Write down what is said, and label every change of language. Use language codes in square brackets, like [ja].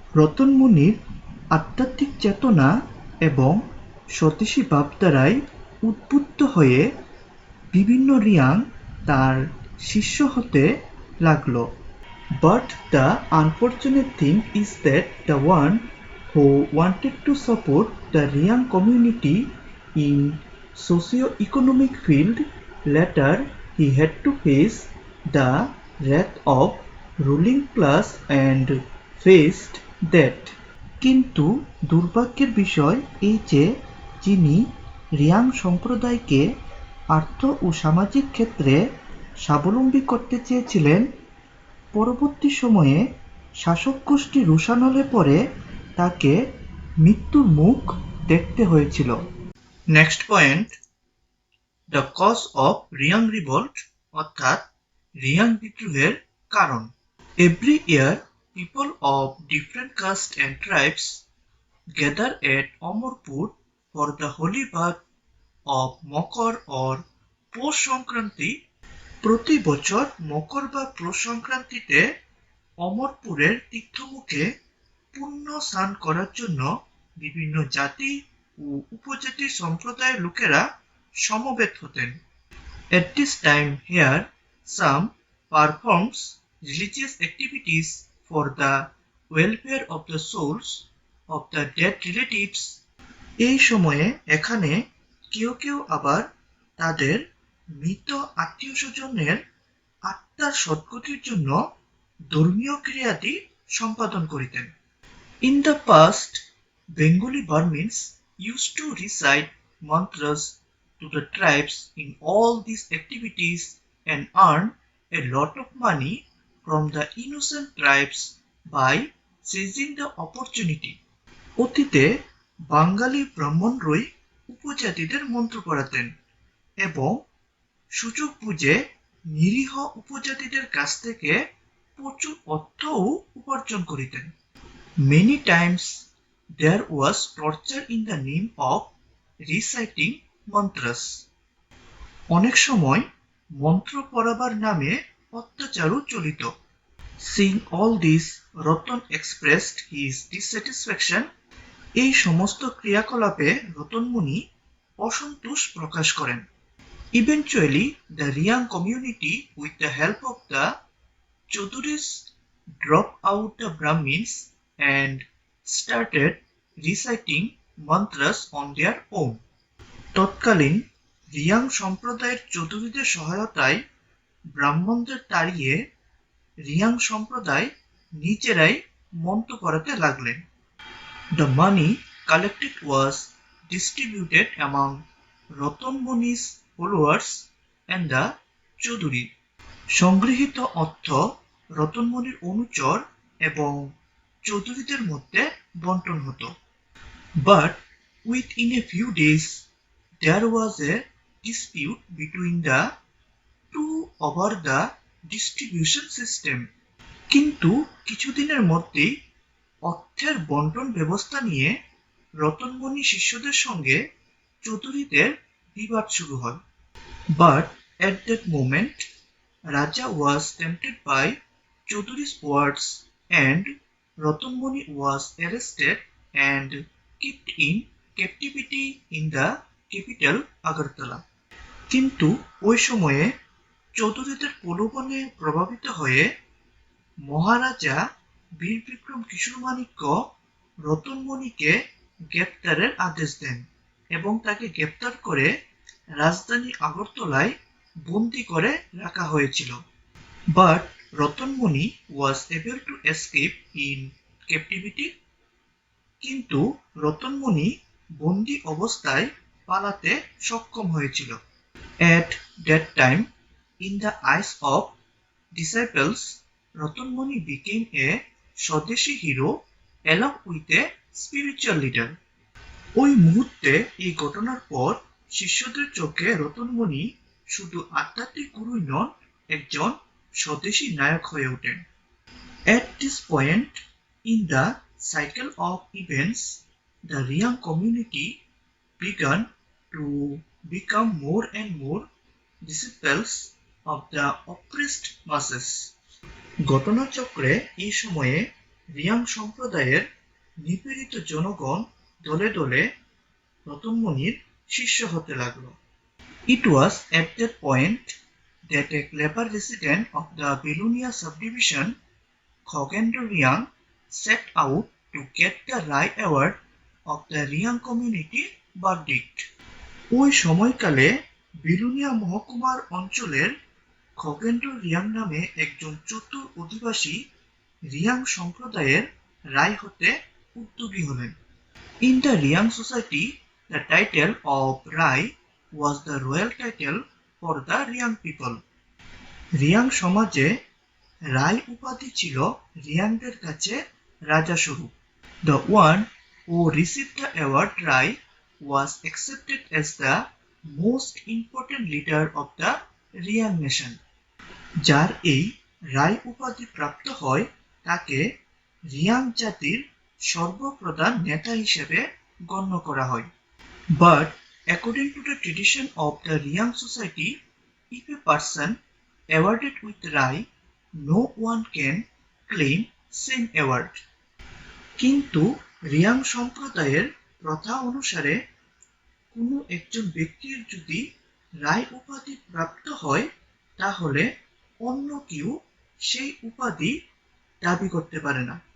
[bn] রতন মুনির আধ্যাত্মিক চেতনা এবং স্বদেশী ভাবধারায় উদ্বুদ্ধ হয়ে বিভিন্ন রিয়াং তার শিষ্য হতে লাগল। [en] But the unfortunate thing is that the one who wanted to support the Riang community in socio-economic field, later he had to face the wrath of ruling class and faced that. [bn] কিন্তু দুর্ভাগ্যের বিষয় এই যে যিনি রিয়াং সম্প্রদায়কে আর্থ ও সামাজিক ক্ষেত্রে স্বাবলম্বী করতে চেয়েছিলেন, পরবর্তী সময়ে শাসক গোষ্ঠী রোষান হলে পরে তাকে মৃত্যুর মুখ দেখতে হয়েছিল। [en] next point, the cause of Riang revolt, [bn] অর্থাৎ রিয়াং বিদ্রোহের কারণ। [en] Every year people of different caste and tribes gather at Amarpur for the holy bath of Makar or Poush Sankranti. [bn] প্রতি বছর মকর বা পৌষ সংক্রান্তিতে অমরপুরের তীর্থমুখে পুণ্য স্নান করার জন্য বিভিন্ন জাতি ও উপজাতি সম্প্রদায়ের লোকেরা সমবেত হতেন। [en] At this time here some performs religious activities for the welfare of the souls of the dead relatives. [bn] এই সময়ে এখানে কেউ কেউ আবার তাদের মৃত আত্মীয় স্বজনের আত্মার সদ্গতির জন্য ধর্মীয় ক্রিয়াদি সম্পাদন করিতেন। [en] In the past, Bengali Burmans used to recite mantras to the tribes in all these activities and earn a lot of money from the innocent tribes by seizing the opportunity. [bn] অতীতে বাঙালি ব্রাহ্মণরাই উপজাতিদের মন্ত্র পড়াতেন এবং সুযোগ বুঝে নিরীহ উপজাতিদের কাছ থেকে প্রচুর অর্থও উপার্জন করিতেন। [en] Many times there was torture in the name of reciting mantras. [bn] অনেক সময় মন্ত্র পড়াবার নামে অত্যাচারও চলিত। [en] Seeing all this, Ratan expressed his dissatisfaction. [bn] এই সমস্ত ক্রিয়াকলাপে রতন মুনি অসন্তোষ প্রকাশ করেন। [en] Eventually, the Riang community, with the help of the Chowdhuries, dropped out the Brahmins and started reciting mantras on their own. [bn] তৎকালীন রিয়াং সম্প্রদায়ের চৌধুরীদের সহায়তায় ব্রাহ্মণদের তাড়িয়ে রিয়াং সম্প্রদায় নিজেরাই মন্ত্র পড়াতে লাগলেন। [en] The money collected was distributed among Ratan Muni's followers and the Chowdhury. [bn] সংগৃহীত অর্থ রতন মুনির অনুচর এবং চৌধুরীদের মধ্যে বন্টন হতো। [en] But within a few days there was a dispute between the two over the distribution system. [bn] কিন্তু কিছুদিনের মধ্যেই অর্থের বন্টন ব্যবস্থা নিয়ে রতনমণি শিষ্যদের সঙ্গে চৌধুরীদের বিবাদ শুরু হয়। [en] But at that moment Raja was tempted by Chowdhury's words and Ratan Muni was arrested and kept in captivity in the capital Agartala. [bn] কিন্তু ওই সময়ে চৌধুরীদের প্রলোভনে প্রভাবিত হয়ে মহারাজা বীর বিক্রম কিশোর মাণিক্য রতন মণিকে গ্রেপ্তারের আদেশ দেন এবং তাকে গ্রেপ্তার করে রাজধানী আগরতলায় বন্দী করে রাখা হয়েছিল। [en] But Ratan Muni was able to escape in captivity. [bn] কিন্তু রতন মুনি বন্দী অবস্থায় পালাতে সক্ষম হয়েছিল। [en] At that time, in the eyes of disciples, Ratan Muni became a Swadeshi hero along with a spiritual leader. [bn] ওই মুহূর্তে এই ঘটনার পর শিষ্যদের চোখে রতন মুনি শুধু আধ্যাত্মিক গুরুই নন, একজন স্বদেশী নায়ক হয়ে ওঠেন। [en] At this point in the cycle of events, the Riang community began to become more and more disciples of the oppressed masses. [bn] ঘটনাচক্রে এই সময়ে রিয়াং সম্প্রদায়ের নিপীড়িত জনগণ দলে দলে রতনমণির শিষ্য হতে লাগলো। [en] It was at that point that a clever resident of the Belunia subdivision, Khogendro Riang, set out to get the Rai Award of the Riang community verdict. [bn] ওই সময়কালে বিলুনিয়া মহকুমার অঞ্চলের খগেন্দ্র রিয়াং নামে একজন চতুর অধিবাসী রিয়াং সম্প্রদায়ের রায় হতে উদ্যোগী হলেন। [en] In the Riang society, the title of Rai was the royal title for the Riang people. [bn] Reang সমাজে রাই উপাধি ছিল রিয়াংদের কাছে রাজাস্বরূপ। [en] The one who received the award Rai was accepted as the most important leader of the Riang nation. [bn] যার এই রাই উপাধি প্রাপ্ত হয় তাকে রিয়াং জাতির সর্বপ্রধান নেতা হিসেবে গণ্য করা হয়। [en] But according to the tradition of the Riang society, if a person awarded with Rai, no one can claim same award. [bn] কিন্তু রিয়াং সম্প্রদায়ের প্রথা অনুসারে কোনো একজন ব্যক্তির যদি রায় উপাধি প্রাপ্ত হয় তাহলে অন্য কেউ সেই উপাধি দাবি করতে পারে না।